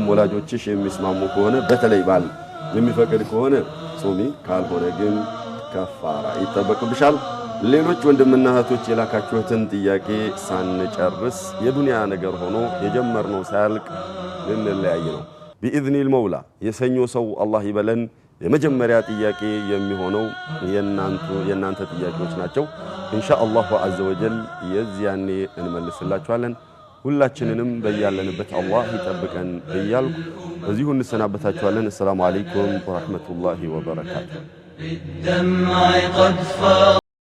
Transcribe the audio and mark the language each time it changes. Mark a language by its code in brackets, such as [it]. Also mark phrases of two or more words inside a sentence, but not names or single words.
[am] ወላጆችሽ የሚስማሙ ከሆነ በተለይ ባል የሚፈቅድ ከሆነ ጾሚ ካልሆነ ግን ከፋራ ይተበቅብሻል ሌሎች ወንድምና እህቶች የላካችሁትን ጥያቄ ሳንጨርስ የዱንያ ነገር ሆኖ የጀመርነው ሳያልቅ ልንለያይ ነው [ar] بإذن المولى [am] የሰኞ ሰው አላህ ይበለን የመጀመሪያ ጥያቄ የሚሆነው የናንተ ጥያቄዎች ናቸው ኢንሻአላህ [ar] عز وجل [am] የዚያኔ እንመልስላችኋለን ሁላችንንም በያለንበት አላህ ይጠብቀን እያልኩ በዚሁ እንሰናበታችኋለን [ar] السلام عليكم ورحمة الله وبركاته